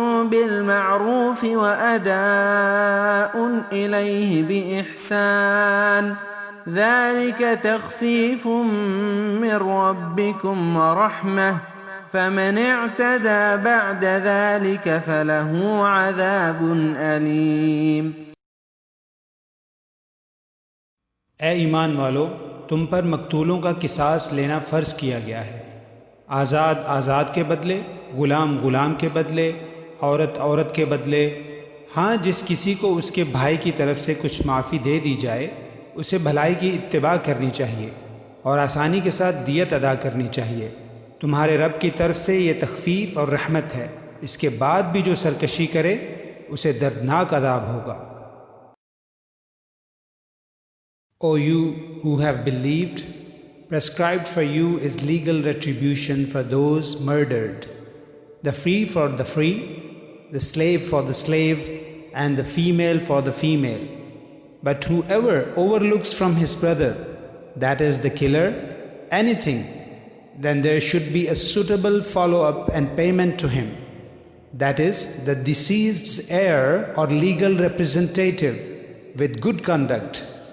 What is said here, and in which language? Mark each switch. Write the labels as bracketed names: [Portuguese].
[Arabic] بالمعروف وأداء إليه بإحسان ذلك تخفيف من ربكم ورحمة فمن اعتدى بعد ذلك فله عذاب أليم. [Hindi] ए ईमान वालो, तुम पर मकतूलों का किसास लेना फ़र्ज़ किया गया है। आज़ाद आज़ाद के बदले, ग़ुलाम ग़ुलाम के बदले, औरत औरत के बदले। हाँ, जिस किसी को उसके भाई की तरफ से कुछ माफ़ी दे दी जाए उसे भलाई की इत्तिबा करनी चाहिए और आसानी के साथ दियत अदा करनी चाहिए। तुम्हारे रब की तरफ से ये तख़फ़ीफ़ और रहमत है। इसके बाद भी जो सरकशी करे उसे दर्दनाक अदाब होगा। [English] O you who have believed, prescribed for you is legal retribution for those murdered, the free for the free, the slave for the slave, and the female for the female. But whoever overlooks from his brother, that is the killer, anything, then there should be a suitable follow-up and payment to him, that is, the deceased's heir or legal representative, with good conduct.